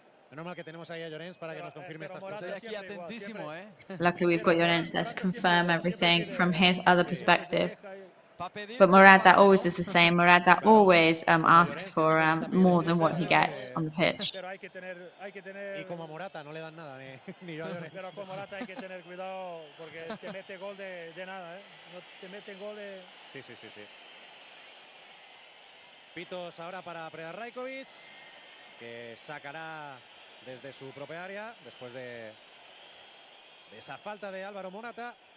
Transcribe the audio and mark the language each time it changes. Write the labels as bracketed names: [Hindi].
[Spanish] Menos mal que tenemos ahí a Llorens para que nos confirme estas cosas. Estoy aquí atentísimo, [English] Luckily, we've got Llorens there to confirm everything from his other perspective. But Morata always does the same. Morata always asks for more than what he gets on the pitch. [Spanish] Y como a Morata no le dan nada, ni yo a Llorens. Pero con Morata hay que tener cuidado porque te mete gol de nada, no te mete gol de... Sí. Pitos ahora para Predrag Rajkovic, que sacará desde su propia área después de esa falta de Álvaro Morata.